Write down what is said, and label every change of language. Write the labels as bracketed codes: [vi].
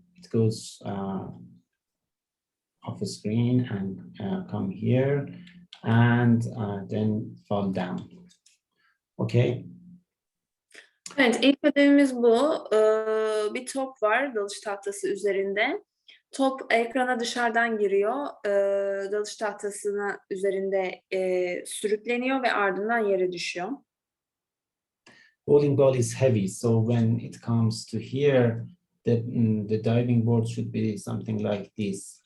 [en] It goes off the screen and come here and then fall down. Okay. [tr] Evet, ilk ödevimiz bu. Bir top var dalış tahtası üzerinde. Top ekrana dışarıdan giriyor. Dalış tahtasının üzerinde sürükleniyor ve ardından yere düşüyor. [en] Bowling ball is heavy, so when it comes to here, the diving board should be something like this.